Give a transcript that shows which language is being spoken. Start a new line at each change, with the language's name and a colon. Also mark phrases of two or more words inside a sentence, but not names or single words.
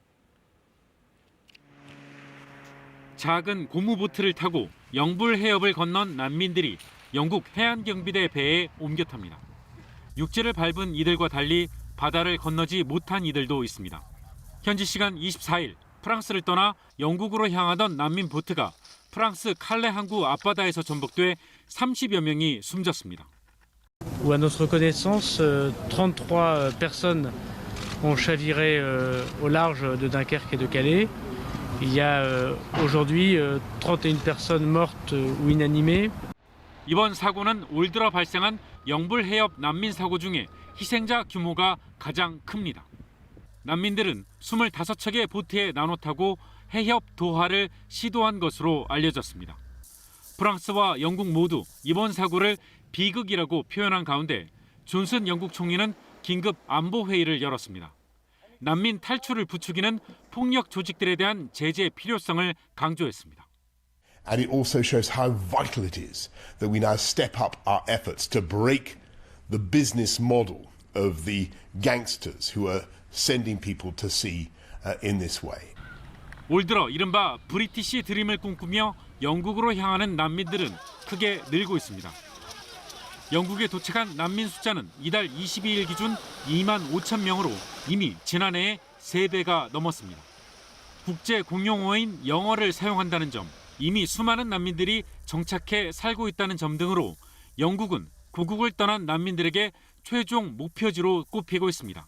Korean: 작은 고무보트를 타고 영불 해협을 건넌 난민들이 영국 해안경비대 배에 옮겨 탑니다. 육지를 밟은 이들과 달리 바다를 건너지 못한 이들도 있습니다. 현지 시간 24일 프랑스를 떠나 영국으로 향하던 난민 보트가 프랑스 칼레 항구 앞바다에서 전복돼 30여 명이 숨졌습니다.
French: À notre connaissance, 33 personnes ont chaviré au large de Dunkerque et de Calais. Il y a aujourd'hui 31 personnes mortes ou inanimées.
Korean: 이번 사고는 올 들어 발생한 영불 해협 난민 사고 중에 희생자 규모가 가장 큽니다. 난민들은 25척의 보트에 나눠 타고 해협 도하를 시도한 것으로 알려졌습니다. 프랑스와 영국 모두 이번 사고를 비극이라고 표현한 가운데 존슨 영국 총리는 긴급 안보 회의를 열었습니다. 난민 탈출을 부추기는 폭력 조직들에 대한 제재 필요성을 강조했습니다.
English: And it also shows how vital it is that we now step up our efforts to break the business model of the gangsters who are sending people to sea in this way.
Korean: 올 들어 이른바 브리티시 드림을 꿈꾸며 영국으로 향하는 난민들은 크게 늘고 있습니다. 영국에 도착한 난민 숫자는 이달 22일 기준 2만 5천 명으로 이미 지난해의 3배가 넘었습니다. 국제 공용어인 영어를 사용한다는 점, 이미 수많은 난민들이 정착해 살고 있다는 점 등으로 영국은 고국을 떠난 난민들에게 최종 목표지로 꼽히고 있습니다.